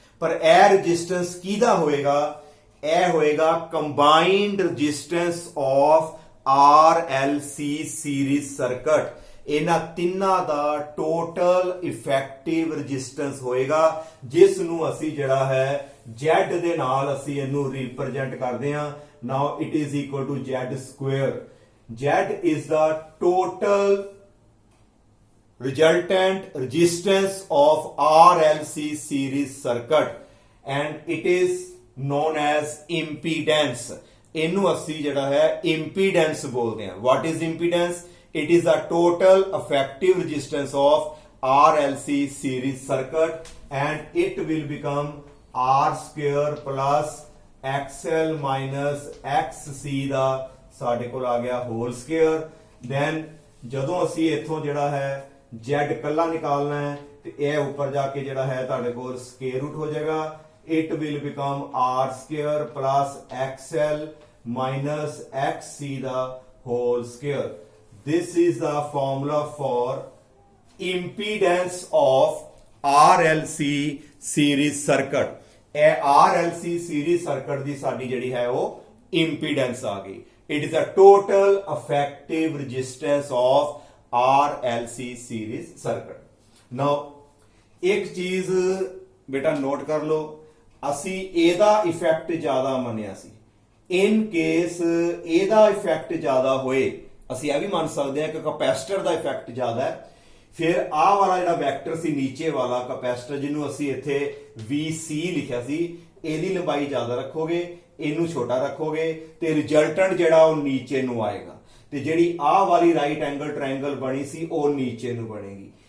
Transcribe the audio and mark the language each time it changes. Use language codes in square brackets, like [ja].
[pa] ਪਰ ਇਹ ਰੈਜ਼ਿਸਟੈਂਸ ਕਿਹਦਾ ਹੋਏਗਾ? ਇਹ ਹੋਏਗਾ [en] Combined resistance of RLC series circuit. [pa] ਇਹਨਾਂ ਤਿੰਨਾਂ ਦਾ ਟੋਟਲ ਇਫੈਕਟਿਵ ਰੈਜ਼ਿਸਟੈਂਸ ਹੋਏਗਾ ਜਿਸ ਨੂੰ ਅਸੀਂ ਜਿਹੜਾ ਹੈ Z ਦੇ ਨਾਲ ਅਸੀਂ ਇਹਨੂੰ ਰਿਪਰੈਜ਼ੈਂਟ ਕਰਦੇ ਹਾਂ। [en] Now it is equal to Z square. Z is the total resultant resistance of RLC series circuit and it is known as impedance। [pa] ਇਹਨੂੰ ਅਸੀਂ ਜਿਹੜਾ ਹੈ impedance ਬੋਲਦੇ ਹਾਂ। [en] What is impedance? It is the total effective resistance of RLC series circuit and it will become R square plus XL minus XC [pa] ਦਾ ਸਾਡੇ ਕੋਲ ਆ ਗਿਆ [en] Whole square. [pa] ਦੈਨ ਜਦੋਂ ਅਸੀਂ ਇੱਥੋਂ ਜਿਹੜਾ ਹੈ Z ਕੱਲਾ ਨਿਕਾਲਣਾ ਹੈ ਤੇ ਇਹ ਉੱਪਰ ਜਾ ਕੇ ਜਿਹੜਾ ਹੈ ਤੁਹਾਡੇ ਕੋਲ ਸਕੁਅਰ ਰੂਟ ਹੋ ਜਾਏਗਾ। [en] it will become R square plus XL minus XC ਦਾ whole square। This is the formula for impedance of RLC series circuit। [pa] ਇਹ RLC series circuit ਦੀ ਸਾਡੀ ਜਿਹੜੀ ਹੈ ਉਹ impedance ਆ ਗਈ। [en] It is a total effective resistance of RLC series circuit। [pa] Now ਇੱਕ ਚੀਜ਼ ਬੇਟਾ ਨੋਟ ਕਰ ਲਓ ਅਸੀਂ ਇਹਦਾ ਇਫੈਕਟ ਜ਼ਿਆਦਾ ਮੰਨਿਆ ਸੀ। ਇਨ ਕੇਸ ਇਹਦਾ ਇਫੈਕਟ ਜ਼ਿਆਦਾ ਹੋਏ ਅਸੀਂ ਇਹ ਵੀ ਮੰਨ ਸਕਦੇ ਹਾਂ ਕਿ ਕਪੈਸਿਟਰ ਦਾ ਇਫੈਕਟ ਜ਼ਿਆਦਾ ਹੈ। ਫਿਰ ਆਹ ਵਾਲਾ ਜਿਹੜਾ ਵੈਕਟਰ ਸੀ ਨੀਚੇ ਵਾਲਾ ਕਪੈਸਿਟਰ ਜਿਹਨੂੰ ਅਸੀਂ ਇੱਥੇ VC ਲਿਖਿਆ ਸੀ ਇਹਦੀ ਲੰਬਾਈ ਜ਼ਿਆਦਾ ਰੱਖੋਗੇ ਇਹਨੂੰ ਛੋਟਾ ਰੱਖੋਗੇ ਤੇ ਰਿਜ਼ਲਟੈਂਟ ਜਿਹੜਾ ਉਹ ਨੀਚੇ ਨੂੰ ਆਏਗਾ ਤੇ ਜਿਹੜੀ ਆਹ ਵਾਲੀ ਰਾਈਟ ਐਂਗਲ ਟ੍ਰਾਇੰਗਲ ਬਣੀ ਸੀ ਉਹ ਨੀਚੇ ਨੂੰ ਬਣੇਗੀ।